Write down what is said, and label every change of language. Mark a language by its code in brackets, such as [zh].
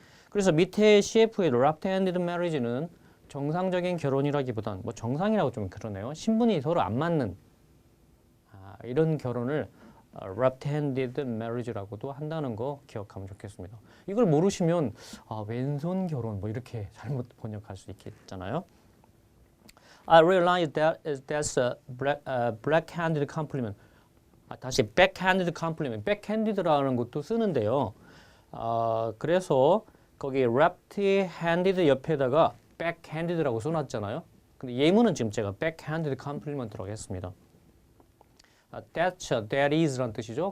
[ko] 그래서 밑에 CF의 left-handed marriage는 정상적인 결혼이라기보단 뭐 정상이라고 좀 그러네요. 신분이 서로 안 맞는 이런 결혼을 left-handed marriage라고도 한다는 거 기억하면 좋겠습니다. 이걸 모르시면 왼손 결혼 뭐 이렇게 잘못 번역할 수 있겠잖아요. [en] I realize that's a black-handed compliment. [ko] 다시 backhanded compliment. backhanded라는 것도 쓰는데요. 그래서 거기 left-handed 옆에다가 backhanded라고 써놨잖아요. 근데 예문은 지금 제가 backhanded compliment라고 했습니다. that is라는 뜻이죠.